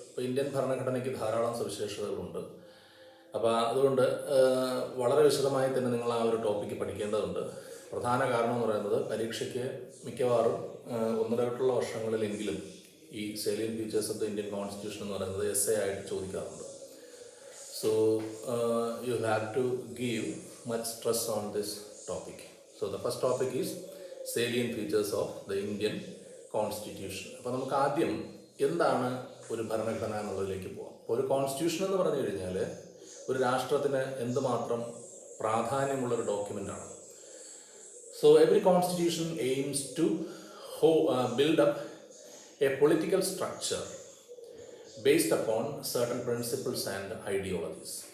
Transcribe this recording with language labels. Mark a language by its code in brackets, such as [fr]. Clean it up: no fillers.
[ml] ഇപ്പോൾ ഇന്ത്യൻ ഭരണഘടനയ്ക്ക് ധാരാളം സവിശേഷതകളുണ്ട്. അപ്പോൾ അതുകൊണ്ട് വളരെ വിശദമായി തന്നെ നിങ്ങൾ ആ ഒരു ടോപ്പിക്ക് പഠിക്കേണ്ടതുണ്ട്. പ്രധാന കാരണം എന്ന് പറയുന്നത് പരീക്ഷയ്ക്ക് മിക്കവാറും ഒന്നിടവിട്ടുള്ള വർഷങ്ങളിലെങ്കിലും ഈ സേലിയൻ features of the Indian constitution എന്ന് പറയുന്നത് എസ്സേ ആയിട്ട് ചോദിക്കാറുണ്ട്. [en] So you have to give much stress on this topic. So the first topic is salient features of the Indian Constitution. [ml] അപ്പോൾ നമുക്ക് ആദ്യം എന്താണ് ഒരു ഭരണഘടന എന്നുള്ളതിലേക്ക് പോകാം. അപ്പോൾ ഒരു കോൺസ്റ്റിറ്റ്യൂഷൻ എന്ന് പറഞ്ഞു കഴിഞ്ഞാൽ ഒരു രാഷ്ട്രത്തിന് എന്തുമാത്രം പ്രാധാന്യമുള്ളൊരു ഡോക്യുമെൻ്റാണ്. [en] So every constitution aims to build up a political structure based upon certain principles and ideologies.